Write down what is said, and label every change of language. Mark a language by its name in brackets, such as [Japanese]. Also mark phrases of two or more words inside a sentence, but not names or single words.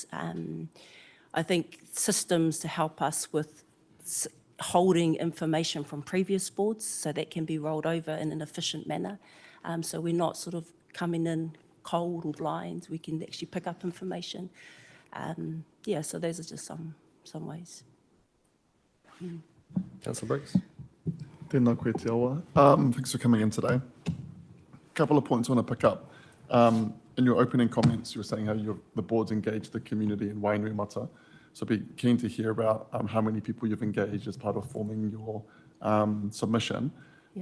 [English] I think systems to help us with holding information from previous boards so that can be rolled over in an efficient manner. So we're not sort of coming in cold or blind, we can actually pick up information. Yeah, so those are just some ways. Councillor Briggs. [Māori] Tēnā koe te awa. [English] Thanks for coming in today. A couple of points I want to pick up. In your opening comments, you were saying how the board's engaged the community in Wainuiomata. So I'd be keen to hear about how many people you've engaged as part of forming your submission. Yeah.